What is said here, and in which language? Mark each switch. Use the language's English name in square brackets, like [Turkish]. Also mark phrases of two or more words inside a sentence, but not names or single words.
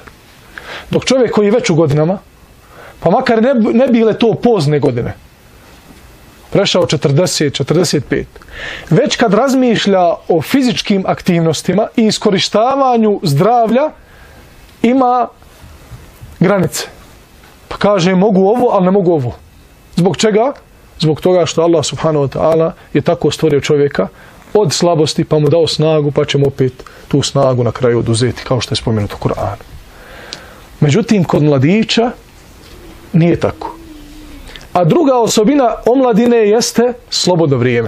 [Bosnian] Dok čovjek koji je već u godinama, pa makar ne bile to pozne godine, prešao 40, 45, već kad razmišlja o fizičkim aktivnostima i iskorištavanju zdravlja, ima granice. Pa kaže, mogu ovo, ali ne mogu ovo. Zbog čega? Zbog toga što Allah [Arabic] سبحانه وتعالى [Bosnian] je tako stvorio čovjeka od slabosti, pa mu dao snagu, pa ćemo opet tu snagu na kraju oduzeti, kao što je spomenuto u Kur'anu. Međutim, kod mladića nije tako. A druga osobina omladine jeste slobodno vrijeme.